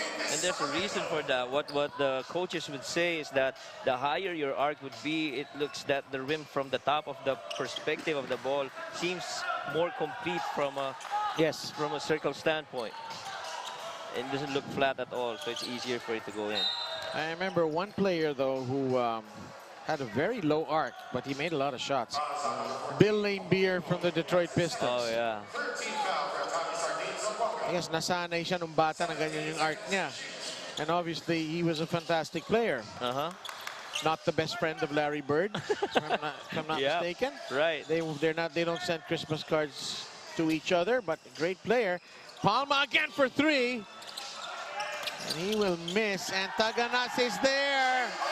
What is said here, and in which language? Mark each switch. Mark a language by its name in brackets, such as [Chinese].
[English] And there's a reason for that. What the coaches would say is that the higher your arc would be, it looks that the rim from the top of the perspective of the ball seems more complete from a circle standpoint. It doesn't look flat at all, so it's easier for it to go in. I remember one player though who had a very low arc, but he made a lot of shots. Bill Laimbeer from the Detroit Pistons. Oh yeah. I guess [Filipino] nasanay siya nung bata na ganyan yung arc niya. [English] And obviously, he was a fantastic player. Not the best friend of Larry Bird, if I'm not mistaken. Right. They don't send Christmas cards to each other, but a great player. Palma again for three. And he will miss, and Taganas is there.